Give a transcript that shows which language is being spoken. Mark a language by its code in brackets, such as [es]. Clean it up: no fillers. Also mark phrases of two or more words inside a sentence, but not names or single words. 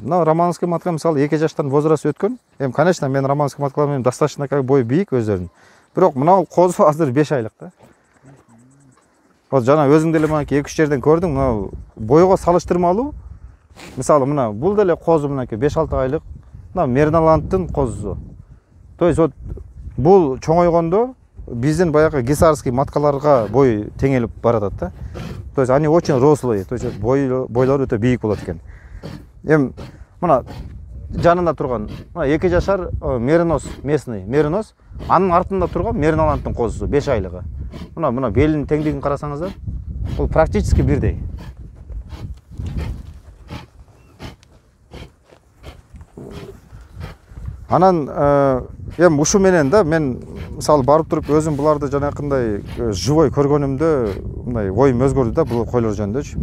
[ky] Мына романовский матка мисалы 2 жаштан возраст өткөн. Эми конечно мен романовский маткалар менен достаточно бой бийик өздөрүнүн. Бирок мына козу азыр 5 айлык да. Вот жана өзүң деле мына 2-3 жерден көрдүң, мына бойго салыштырмалуу. Мисалы мына бул деле козу мына 5-6 айлык. Мына мерналандтын козусу. [ru] То есть вот [ky] бул чоңойгондо биздин баягы гисарский маткаларга бой теңелип баратат да. [ru] То есть они очень рослые, то есть [ky] бойлору өтө бийик болот экен. Эми мына жанында турган мына 2 жашар меринос местный, меринос, анын артында турган мерналандтын козусу 5 айлыгы. Мына белинин теңдигин карасаңыздар, бул практически бирдей. Анан эми ушу менен да мен мисалы барып туруп өзүм буларды жанакындай живой көргөнүмдө мындай оюм өзгөрдү да бул койлор жөнүндө.